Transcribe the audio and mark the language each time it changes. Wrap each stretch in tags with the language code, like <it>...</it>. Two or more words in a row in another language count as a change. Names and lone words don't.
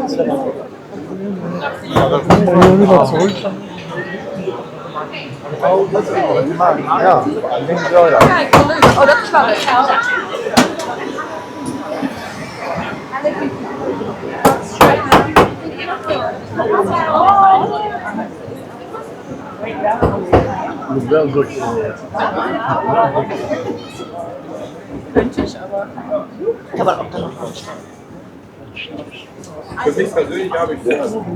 <nl>Ja, ik denk het wel, ja. Oh, dat is wel leuk. Moet wel een drukje.</nl> <de>Ich habe auch dann noch Für mich persönlich habe ich das.</de>